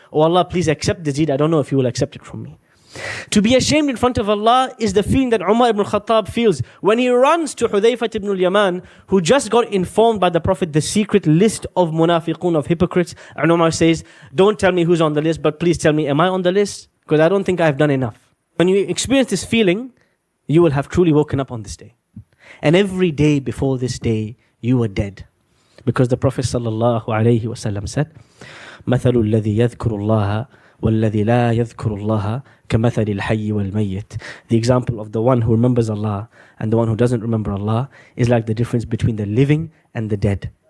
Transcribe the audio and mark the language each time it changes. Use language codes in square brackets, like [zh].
[en] Oh Allah, please accept the deed. I don't know if you will accept it from me. To be ashamed in front of Allah is the feeling that Umar ibn Khattab feels when he runs to Hudayfah ibn al-Yaman, who just got informed by the Prophet the secret list of munafiqun, of hypocrites. And Umar says, don't tell me who's on the list, but please tell me, am I on the list? Because I don't think I've done enough. When you experience this feeling, you will have truly woken up on this day. And every day before this day, you were dead. Because the Prophet sallallahu alayhi wa sallam said, [ar] مَثَلُ الَّذِي يَذْكُرُ اللَّهَ وَالَّذِي لَا يَذْكُرُ اللَّهَ كَمَثَلِ الْحَيِّ وَالْمَيِّتِ. [en] The example of the one who remembers Allah and the one who doesn't remember Allah is like the difference between the living and the dead.